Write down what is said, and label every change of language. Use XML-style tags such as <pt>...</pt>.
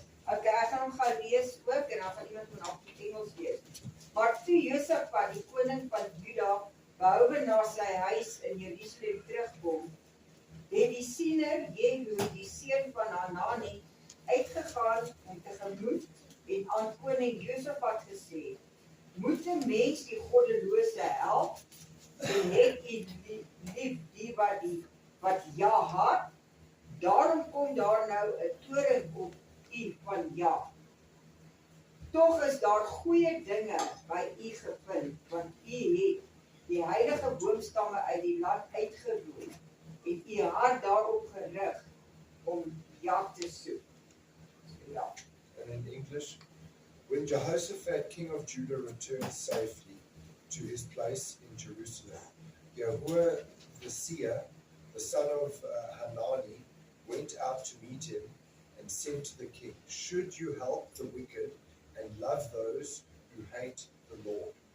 <af>Okay, ek gaan hom gaan lees ook en dan gaan iemand van af Engels lees. Maar toe Josafat, die koning van Juda, behoue na sy huis in Jerusalem terugkom, het die siener Jehu, die seun van Hanani, uitgegaan om tegemoet en aan koning Josafat gesê, moet 'n mens die goddelose help en het u lief die wat ja haat, daarom kom daar nou 'n toring op u van ja. Tog is daar goeie dinge by u gevind, want u het die heilige boomstamme uit die land uitgeroei, het u hart daarop gerig om jag te soek. Ja.</af> <en>And in English, when Jehoshaphat, king of Judah, returned safely to his place in Jerusalem, Yahuwah the seer, the son of Hanani, went out to meet him and said to the king, should you help the wicked and love those who hate the Lord?</en>